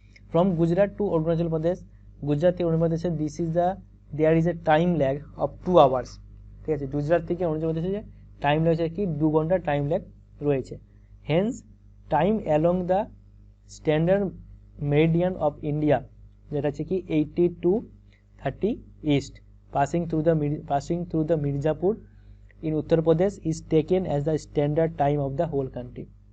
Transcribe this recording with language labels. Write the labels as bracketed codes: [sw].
[en] From Gujarat to Arunachal Pradesh, [bn] Gujarat থেকে অরুণাচল প্রদেশে [en] there is a time lag of 2 hours, [bn] ঠিক আছে। গুজরাট থেকে অরুণাচল প্রদেশে যে টাইম রয়েছে কি 2 ঘন্টা টাইম ল্যাগ রয়েছে। [en] Hence, time along the standard meridian of India [bn] যেটা হচ্ছে কি [en] 80 to 30 east passing through the Mirzapur in Uttar Pradesh is taken as the standard time of the whole country.